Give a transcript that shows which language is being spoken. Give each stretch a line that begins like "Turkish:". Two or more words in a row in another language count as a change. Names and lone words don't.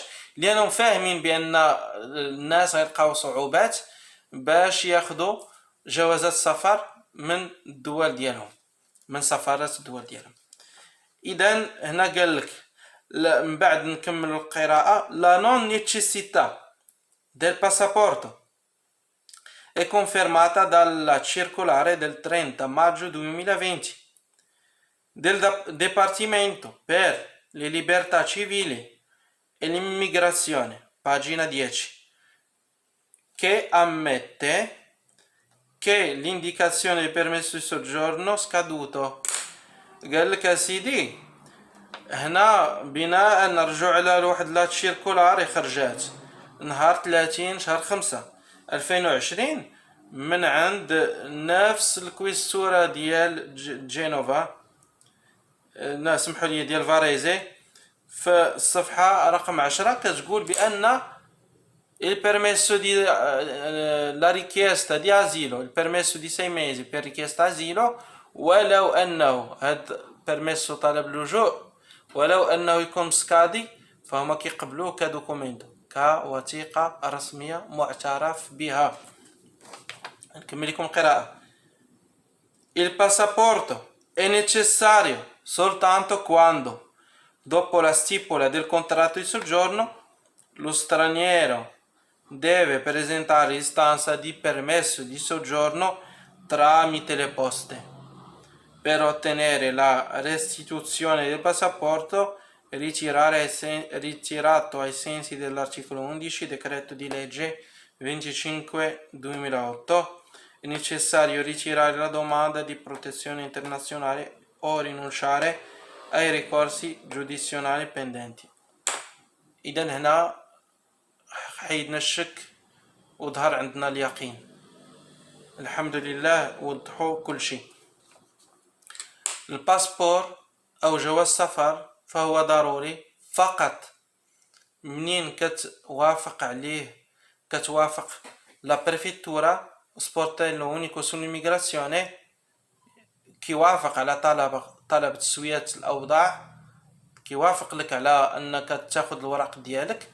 Arabic: لانهم فاهمين بان الناس غيلقاو صعوبات باش ياخذوا جوازات السفر من الدول ديالهم، من سفارات الدول ديالهم. اذا هنا قال لك من بعد نكمل القراءه.
Italian: la non necessità del passaporto è confermata dalla circolare del 30 maggio 2020 del Dipartimento per le Libertà Civili e l'Immigrazione, pagina 10, che ammette che l'indicazione del permesso di soggiorno scaduto.
Arabic: قال لك سيدي هنا بناء نرجع على واحد
Italian: la circolare
Arabic: خرجات نهار 30 شهر 5 2020 من عند نفس الكويستورة ديال جينوفا سمحوا لي ديال فاريزي في الصفحة رقم 10 كتقول بأن
Italian: il permesso di la richiesta di asilo il permesso di 6 mesi per richiesta asilo
Arabic: ولو أنه هاد permesso طلب اللجوء ولو أنه يكون سكادي فهما كيقبلوه كدوكومنتو كوثيقة رسمية معترف بها. نكمل لكم القراءة.
Italian: Il passaporto è necessario soltanto quando, dopo la stipula del contratto di soggiorno, lo straniero deve presentare istanza di permesso di soggiorno tramite le poste. Per ottenere la restituzione del passaporto ritirato ai sensi dell'articolo 11 decreto di legge 25/2008 è necessario ritirare la domanda di protezione internazionale o rinunciare ai ricorsi giurisdizionali pendenti.
Arabic: إذا هنا حيدنا الشك وظهر عندنا اليقين. الحمد لله وضحوا كل شيء. الباسبور أو جواز سفر فهو ضروري فقط منين كتوافق عليه كتوافق
Italian: la prefettura sportello unico son l'immigrazione
Arabic: كيوافق على طلب تسوية الأوضاع كيوافق لك على أنك تاخذ الوراق ديالك.